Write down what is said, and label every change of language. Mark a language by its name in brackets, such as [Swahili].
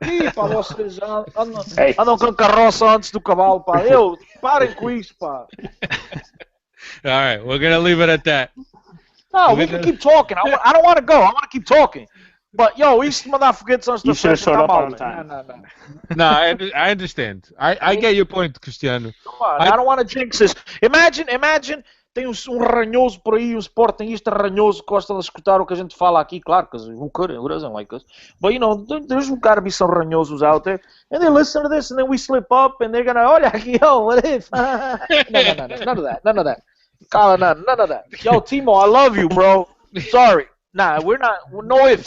[Portuguese] Ih, pá, vocês andam com carroça antes do cavalo, pá. Parem com isso, pá. [English] All right, we're gonna leave it at that. No, we can keep talking. I don't want to go. I want to keep talking. But, yo, [Portuguese] isso mandar foguetes antes da [English] You should have showed up on time. No, I understand. I get your point, Cristiano. Come on, I don't want to jinx this. [Portuguese] Imagine, tem ranhoso por aí, sportingista ranhoso que gosta de escutar o que a gente fala aqui. [English] Claro, because who doesn't like us? But, there's got to be some ranhosos out there. And they listen to this, and then we slip up, and they're going to, [Portuguese] olha aqui, [English] what if? No, none of that. Colin, none of that. Yo, Timo, I love you, bro. Sorry. Nah, we're not. No ifs.